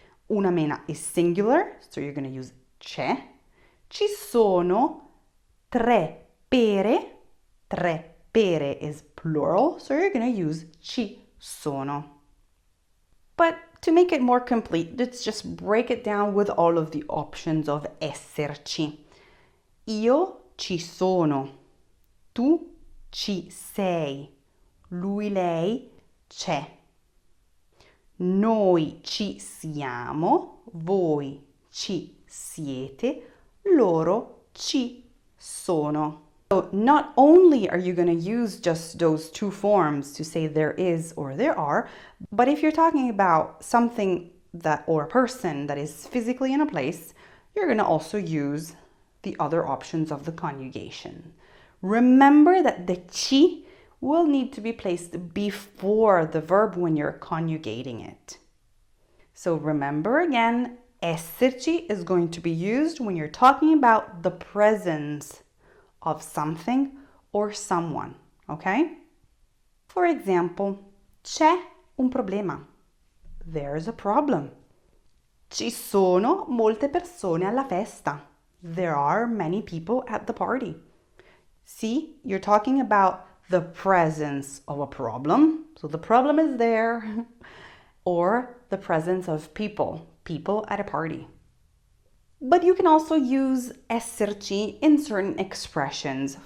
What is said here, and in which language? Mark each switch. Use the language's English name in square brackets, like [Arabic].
[English] Una mela is singular, so you're going to use c'è. [Italian] Ci sono tre pere. [English] Tre pere is plural, so you're going to use ci sono. But to make it more complete, let's just break it down with all of the options of esserci. [Italian] Io ci sono, tu ci sei, lui, lei c'è. Noi ci siamo, voi ci siete, loro ci sono. [English] So not only are you going to use just those two forms to say there is or there are, but if you're talking about something that or a person that is physically in a place, you're going to also use the other options of the conjugation. Remember that the ci will need to be placed before the verb when you're conjugating it. So remember again, esserci is going to be used when you're talking about the presence of something or someone, okay? For example, [Italian] c'è un problema. [English] There's a problem. [Italian] Ci sono molte persone alla festa. [English] There are many people at the party. See, you're talking about the presence of a problem. So the problem is there. Or the presence of people at a party. But you can also use esserci in certain expressions.